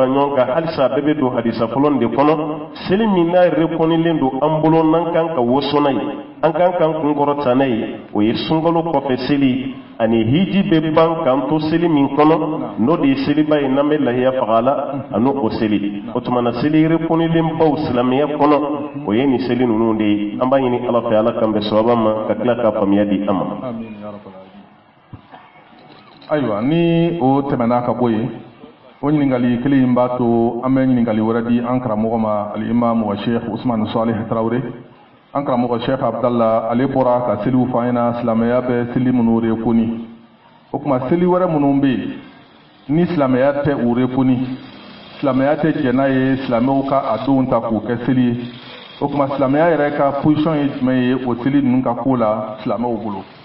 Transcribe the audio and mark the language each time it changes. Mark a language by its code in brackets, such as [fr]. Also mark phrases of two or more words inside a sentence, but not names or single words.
[bm] ɲɔgɔn kan halisa a bɛɛ bɛ don hadisa fɔlɔ de kɔnɔ seli min n'a rekɔnilen don an bolo n'an kan ka woso n'a ye an kan k'an kunkɔrɔ ta n'a ye o ye sunkalo kɔfɛ seli ani hiji bɛ ban k'an to seli min kɔnɔ n'o de ye seliba ye n'an bɛ lahiya faga la ani o seli o tuma na seli rekɔnilen baw silamɛya kɔnɔ o ye nin seli ninnu de ye an b'a ɲini ala fɛ ala kan bɛ sababa ma ka tila ka faamuya di an ma. Ayiwa ni o tɛmɛna ka bɔ yen o ɲininkali kelen in b'a to an bɛ ɲininkali wɛrɛ di an karamɔgɔ ma al-imam wa sheikh Usman Salih Tarawele an karamɔgɔ sheikh Abdallah ale bɔra ka seliw fɔ an ɲɛna silamɛya bɛ seli minnu rekoni o tuma seli wɛrɛ minnu bɛ yen ni silamɛya tɛ u rekoni silamɛya tɛ jɛn n'a ye silamɛw ka a donw ta k'u kɛ seli ye o tuma silamɛya yɛrɛ ka position ye jumɛn ye o seli ninnu ka ko la silamɛw bolo.